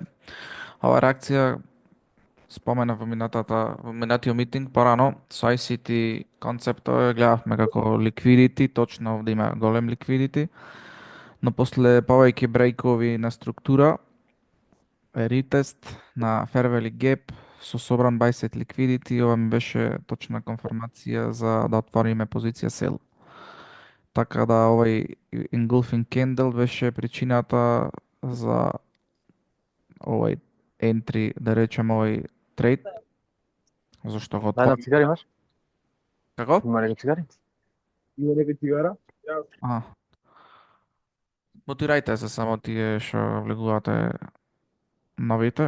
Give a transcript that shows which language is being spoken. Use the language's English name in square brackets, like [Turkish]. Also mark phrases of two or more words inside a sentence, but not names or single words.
[Macedonian] Ова реакција спомена во минатиот митинг порано со ICT концептот ја гледавме како liquidity, точно овде има голем liquidity, но после повеќе брейкови на структура, ретест на [English] fair value gap [Macedonian] со собран [English] buy side liquidity, [Macedonian] ова ми беше точна конформација за да отвориме позиција sell. Така да овај [English] engulfing candle [Macedonian] беше причината за овај entry, да речем овај трейд, зашто го Една отворим. цигари имаш? Како? Има нека цигари? Има нека цигара? А, мотирајте се само тие што влегувате новите.